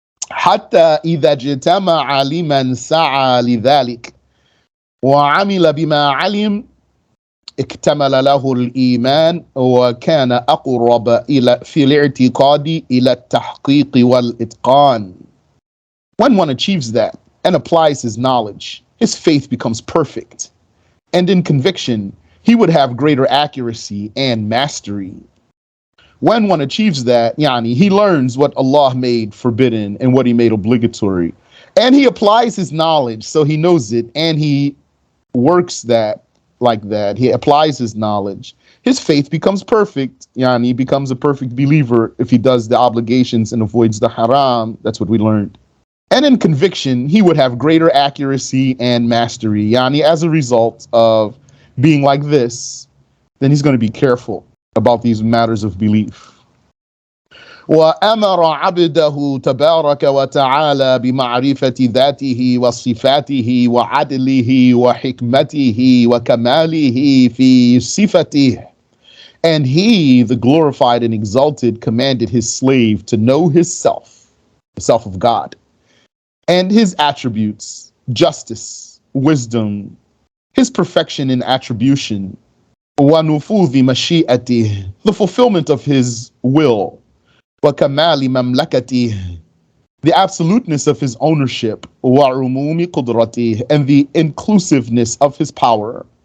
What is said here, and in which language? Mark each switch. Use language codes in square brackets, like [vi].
[ar] حتى إذا اجتمع لمن سعى لذلك وعمل بما علم اكتمل له الإيمان وكان أقرب إلى في الاعتقاد إلى التحقيق والإتقان. [en] When one achieves that and applies his knowledge, his faith becomes perfect. And in conviction, he would have greater accuracy and mastery. When one achieves that, he learns what Allah made forbidden and what He made obligatory. And he applies his knowledge, so he knows it, and he works that like that. He applies his knowledge. His faith becomes perfect. He becomes a perfect believer if he does the obligations and avoids the haram. That's what we learned. And in conviction, he would have greater accuracy and mastery. As a result of being like this, then he's going to be careful about these matters of belief. [ar] وأمر عبده تبارك وتعالى بمعرفة ذاته وصفاته وعدله وحكمته وكماله في صفته. [en] And He, the glorified and exalted, commanded His slave to know His self, the self of God, and His attributes, justice, wisdom, His perfection in attribution, [ar] وَنُفُوذِ مَشِيئَتِهِ, [en] the fulfillment of his will, [ar] وَكَمَالِ مَمْلَكَتِهِ, [en] the absoluteness of his ownership, [ar] وَعُمُومِ قُدْرَتِهِ, [en] and the inclusiveness of his power.